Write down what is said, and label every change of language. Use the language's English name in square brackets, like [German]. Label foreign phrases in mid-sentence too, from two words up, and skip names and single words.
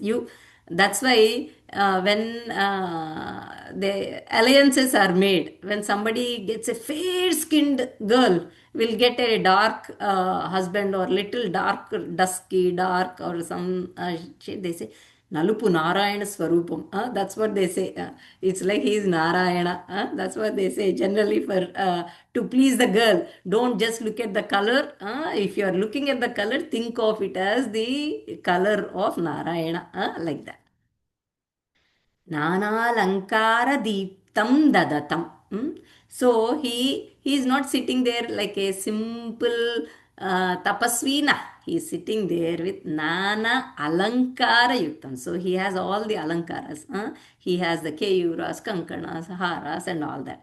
[English] That's why when the alliances are made, when somebody gets a fair-skinned girl, will get a dark husband or little dark, dusky, dark or some shade, they say, [Sanskrit] Nalupu Narayana Swarupam. [English] That's what they say. It's like he is Narayana. That's what they say generally for to please the girl. Don't just look at the color. If you are looking at the color, think of it as the color of Narayana. Like that. [Sanskrit] Nanalankara deeptam dadatam. [English] So he is not sitting there like a simple tapasvina. He is sitting there with [Sanskrit] Nana Alankara Yuktam. [English] So he has all the Alankaras. He has the Keyuras, Kankanas, Haras, and all that.